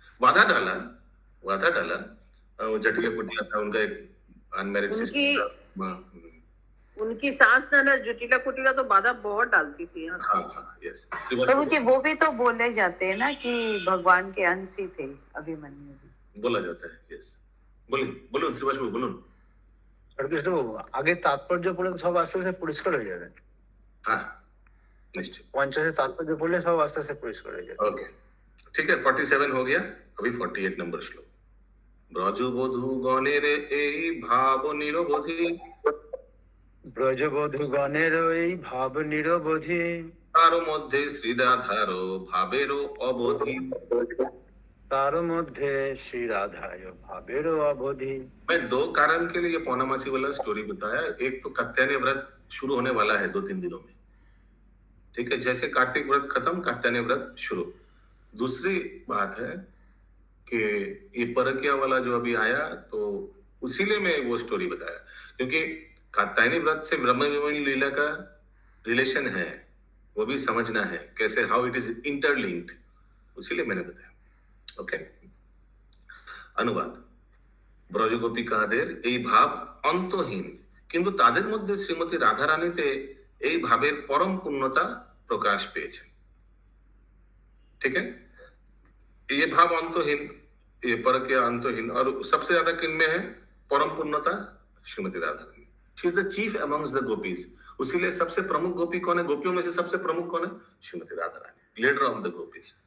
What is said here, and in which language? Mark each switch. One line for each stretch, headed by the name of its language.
Hindi: वादा डाला वो जटिल कुटिया था उनका, एक अनमैरिड सिस्टर। उनकी सास ना जुटिला कुटिला तो बाधा बहुत डालती थी। हाँ, यस। तो मुझे वो भी तो बोले जाते हैं ना कि भगवान के अंश ही थे अभिमन्यु भी, बोला जाता है, यस।
Bangla: বলুন শ্রীবাস বাবু বলুন। হরেকৃষ্ণ বাবু, আগে তাৎপর্য পড়লে তো সব আস্তে আস্তে পরিষ্কার হয়ে যাবে। হ্যাঁ নিশ্চয়, 50 তাৎপর্য পড়লে সব আস্তে আস্তে পরিষ্কার হয়ে যাবে।
Hindi: ओके ठीक है, 47 हो गया। अभी 48 नंबर श्लोक।
Bangla: ব্রজবধূ গণের এই ভাব নিরবধি, ব্রজবধূ গণের এই ভাব নিরবধি, তার মধ্যে শ্রীরাধার ভাবেরও অবধি। তার মধ্যে श्री राधाय भावेरो अवधि।
Hindi: मैं 2 कारण के लिए ये पौर्णमासी वाला स्टोरी बताया। एक तो कात्यायनी व्रत शुरू होने वाला है 2-3 दिनों में, ठीक है, जैसे कार्तिक व्रत खत्म कात्यायनी व्रत शुरू। दूसरी बात है कि ये परकिया वाला जो अभी आया, तो उसीलिए मैं वो स्टोरी बताया, क्योंकि कात्यायनी व्रत से ब्रह्म विमोचन लीला का रिलेशन है, वो भी समझना है कैसे,
English: how it is interlinked,
Hindi: उसीलिए मैंने बताया। ओके, अनुवाद।
Bangla: ব্রজগোপিকাদের এই ভাব অন্তহীন, কিন্তু তাদের মধ্যে শ্রীমতী রাধারানীতে এই ভাবের পরম পূর্ণতা প্রকাশ পেয়েছে।
Hindi: ठीक है, ये भाव अंतहीन, ये परकिया अंतहीन, और सबसे ज्यादा किन में है परम पूर्णता? Shrimati Radharani.
English: She is the chief amongst the gopis.
Hindi: उसीलिए सबसे प्रमुख गोपी कौन है? गोपियों में से सबसे प्रमुख कौन है? Shrimati Radharani,
English: Leader of the gopis.